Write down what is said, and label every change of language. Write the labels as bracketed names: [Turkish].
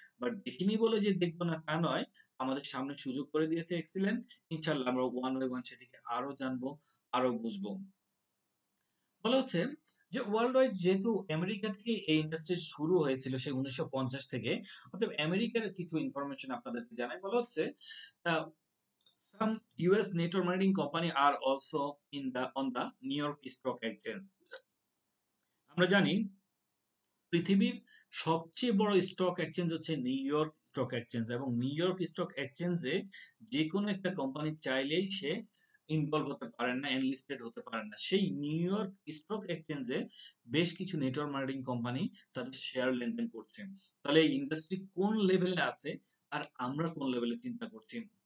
[Bangla] But দেখিনি বলে যে দেখবো না তা নয়, আমাদের সামনে সুযোগ করে দিয়েছে এক্সিলেন্ট। ইনশাআল্লাহ আমরা ওয়ান বাই ওয়ান সেটিকে আরো জানবো, আরো বুঝবো। বলা হচ্ছে যে ওয়ার্ল্ড ওয়াইড, যেহেতু আমেরিকা থেকে এই ইন্ডাস্ট্রি শুরু হয়েছিল সেই 1950 থেকে, অতএব আমেরিকার কিছু ইনফরমেশন আপনাদেরকে জানাই। বলা হচ্ছে [English] some US network marketing company are also in the on the New York Stock Exchange. [Bangla] আমরা জানি পৃথিবীর সবচেয়ে বড় স্টক এক্সচেঞ্জ হচ্ছে নিউ ইয়র্ক স্টক এক্সচেঞ্জ, এবং নিউ ইয়র্ক স্টক এক্সচেঞ্জে যে কোনো একটা কোম্পানি চাইলেই সে ইনভলভ হতে পারেন না, এনলিস্টেড হতে পারেন না। সেই নিউ ইয়র্ক স্টক এক্সচেঞ্জে বেশ কিছু নেটওয়ার্ক মার্কেটিং কোম্পানি তাদের শেয়ার লেনদেন করছে। তাহলে এই ইন্ডাস্ট্রি কোন লেভেলে আছে আর আমরা কোন লেভেলে চিন্তা করছি।